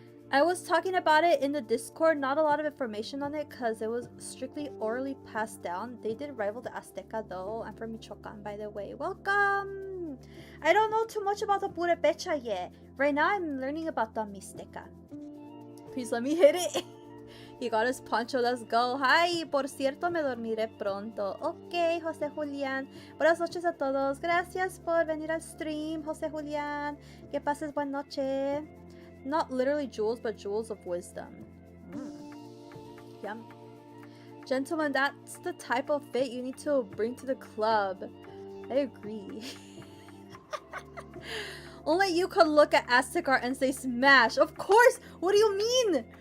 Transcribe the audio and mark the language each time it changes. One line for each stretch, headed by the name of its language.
English: I was talking about it in the Discord. Not a lot of information on it because it was strictly orally passed down. They did rival the Azteca though. I'm from Michoacan, by the way. Welcome! I don't know too much about the Purepecha yet. Right now, I'm learning about the Mixteca. Please let me hit it. He got his poncho. Let's go. Hi,
Spanish: por cierto, me dormiré pronto. Ok, José Julián. Buenas noches a todos. Gracias por venir al stream, José Julián. Que pases buena noche.
English: Not literally jewels, but jewels of wisdom. Yum. Gentlemen, that's the type of fit you need to bring to the club. I agree. Only you could look at Aztec art and say smash. Of course! What do you mean?